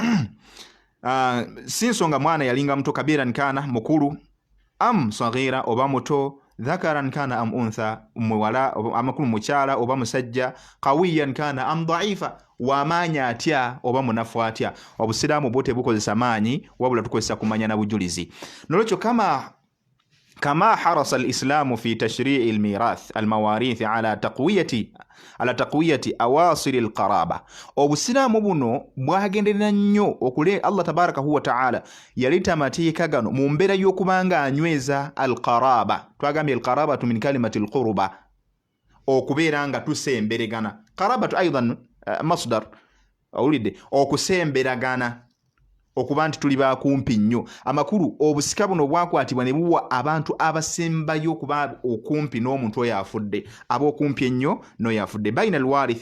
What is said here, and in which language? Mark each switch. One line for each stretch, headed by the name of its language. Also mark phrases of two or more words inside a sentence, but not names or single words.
Ganda: si nsonga mwana yalinga muto
Arabic: كبيرا كان
Ganda: mukulu
Arabic: أم صغيرا
Ganda: oba muto
Arabic: ذكرا كان أم
Ganda: untha muwala amakulu mukyala oba musajja
Arabic: قويا كان أم ضعيفا
Ganda: wamanya atya oba munafu atya obusiraamu bote bukozesa maanyi wabula tukozesa kumanya na bujulizi nolwekyo
Arabic: كما حرص الإسلام في تشريع الميراث المواريث على تقوية أواصل القرابة
Ganda: obusiraamu buno bwagenderera nnyo okule
Arabic: الله تبارك وتعالى
Ganda: yalita mateeka gano mu mbeera y'okubanga anyweza al-qaraba twagambye
Arabic: القرابة من كلمة القربى
Ganda: okubeera nga tusemberegana
Arabic: قرابة أيضا مصدر
Ganda: awulidde okusemberagana okuba nti tuli bakumpi nnyo amakulu obusika buno bwakwatibwa ne buwa abantu abasembayo okuba okumpi n'omuntu oyo afudde ab'okumpi ennyo n'oyo afudde
Arabic: بين الوارث